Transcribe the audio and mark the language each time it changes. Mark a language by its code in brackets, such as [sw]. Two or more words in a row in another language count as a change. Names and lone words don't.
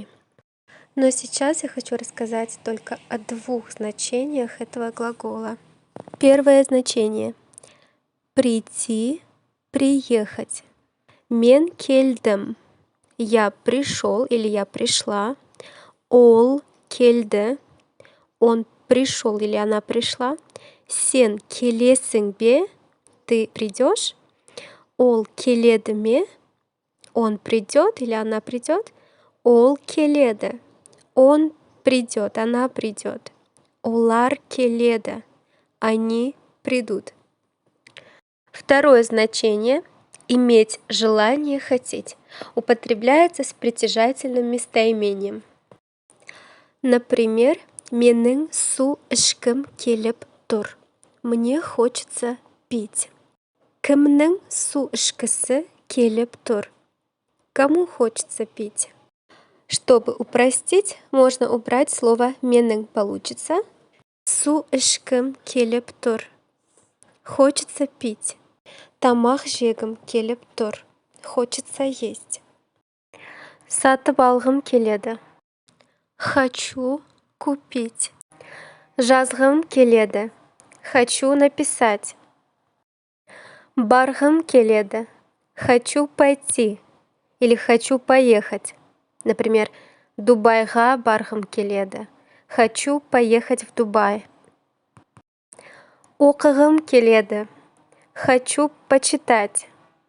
[ru] Но сейчас я хочу рассказать только о двух значениях этого глагола. Первое значение — прийти, приехать. [kk] Мен кельдем [ru] — я пришел или я пришла. [kk] Ол кельде [ru] — он пришел или она пришла. [kk] Сен келесің бе — [ru] ты придешь. [kk] Ол келеді ме — [ru] он придет или она придет. [kk] Ол келеді — [ru] он придет, она придет. [kk] Олар келеді — [ru] они придут. Второе значение — иметь желание, хотеть. Употребляется с притяжательным местоимением. Например, [kk] менің су ішкім келіп тұр. [ru] Мне хочется пить. [kk] Кімнің су ішкісі келіп тұр. [ru] Кому хочется пить? Чтобы упростить, можно убрать слово менің. [kk] Получится су ішкім келіп тұр. [ru] Хочется пить. [kk] Тамақ жегім келіп тұр. [ru] Хочется есть. [kk] Сатып алғым келеді. [ru] Хочу купить. [kk] Жазғым келеді. [ru] Хочу написать. [kk] Барғым келеді. [ru] Хочу пойти или хочу поехать. Например, [kk] Дубайға барғым келеді. [ru] Хочу поехать в Дубай. [kk] Оқығым келеді. [ru] Хочу почитать.